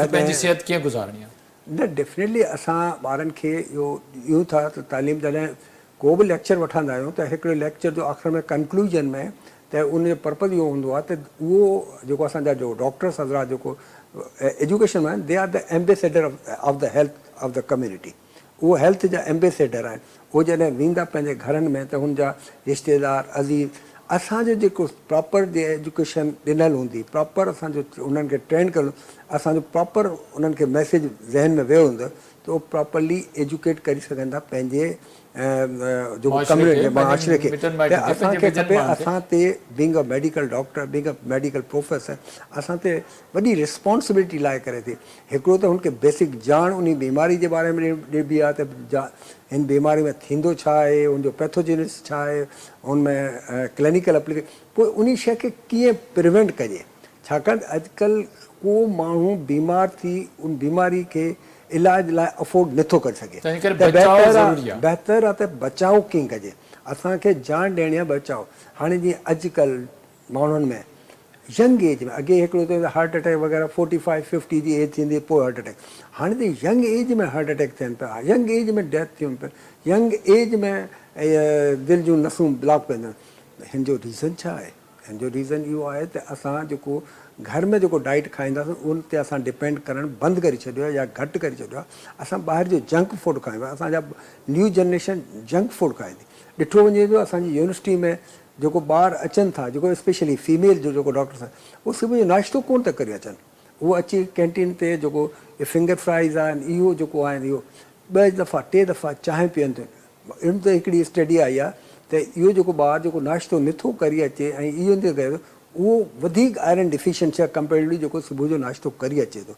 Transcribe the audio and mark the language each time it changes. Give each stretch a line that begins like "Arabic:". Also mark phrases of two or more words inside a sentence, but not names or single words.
Sindhi: पंहिंजी सिहत कीअं गुज़ारणी आहे। न डेफिनेटली असां ॿारनि खे इहो ॾियूं था त तालीम। जॾहिं को बि लेक्चर वठंदा आहियूं त हिकिड़े लेक्चर जो आख़िर में कंक्लूजन में त उनजो पर्पज़ इहो हूंदो आहे त उहो जेको असांजा जो डॉक्टर्स हज़रात जेको एजुकेशन में आहिनि,
English: They are the ambassador of the health of the community.
Sindhi: उहो हेल्थ जा एम्बेसडर आहिनि। उहो जॾहिं वेंदा पंहिंजे घरनि में त हुनजा रिश्तेदार अज़ीज़ असांजो जेको प्रॉपर जे एजुकेशन ॾिनल हूंदी, प्रॉपर असांजो उन्हनि खे ट्रेन कयो, असांजो प्रॉपर उन्हनि खे मैसेज ज़हन में वियो हूंदो त उहो
English: properly educate
Sindhi: करे सघंदा पंहिंजे जेको कम्युनिटी माशरे खे। असांखे खपे, असां ते
English: being a medical doctor, being a medical professor,
Sindhi: असां ते वॾी रिस्पॉन्सिबिलिटी लाइ करे थी। हिकिड़ो त हुनखे बेसिक ॼाण उन बीमारी जे बारे में ॾिबी आहे त हिन बीमारी में थींदो छा आहे, हुनजो पैथोजेनिस छा आहे, हुनमें
English: clinical application,
Sindhi: पोइ उन शइ खे कीअं प्रिवेंट कजे। छाकाणि अॼुकल्ह को माण्हू बीमार थी उन बीमारी खे इलाज लाइ अफोर्ड नथो करे सघे। बहितर आहे त बचाव कीअं कजे। असांखे ॼाण ॾियणी आहे बचाव। हाणे जीअं अॼुकल्ह माण्हुनि में
English: young age
Sindhi: में, अॻे हिकिड़ो त
English: heart attack
Sindhi: वग़ैरह 45-50 जी एज थींदी पोइ
English: heart attack,
Sindhi: हाणे त
English: young age
Sindhi: में
English: heart attack
Sindhi: थियनि पिया,
English: young age
Sindhi: में डेथ थियनि पिया,
English: young age
Sindhi: में दिलि जूं नसूं ब्लॉक पवंदियूं आहिनि। हिन जो रीज़न छा आहे? हिन जो रीज़न इहो आहे त असां जेको घर में जेको डाइट खाईंदासीं उन ते असां डिपेंड करणु बंदि करे छॾियो आहे या घटि करे छॾियो आहे। असां ॿाहिरि जो
English: junk food
Sindhi: खायूं था। असांजा
English: new generation junk food
Sindhi: खाए थी। ॾिठो वञे थो असांजी यूनिवर्सिटी में जेको ॿार अचनि था, जेको
English: specially female
Sindhi: जो जेको डॉक्टर्स आहिनि, उहो सुबुह जो नाश्तो कोन था करे अचनि। उहो अची कैंटीन ते जेको
English: finger fries
Sindhi: आहिनि, इहो जेको आहिनि, इहो 2 दफ़ा 3 दफ़ा चांहि पीअनि थियूं। इन ते हिकिड़ी स्टडी आई आहे त इहो जेको ॿारु जेको नाश्तो नथो करे अचे ऐं इहो नथो करे, उहो वधीक
English: iron deficiency
Sindhi: आहे कंपेरेटिवली जेको सुबुह जो नाश्तो करे अचे थो।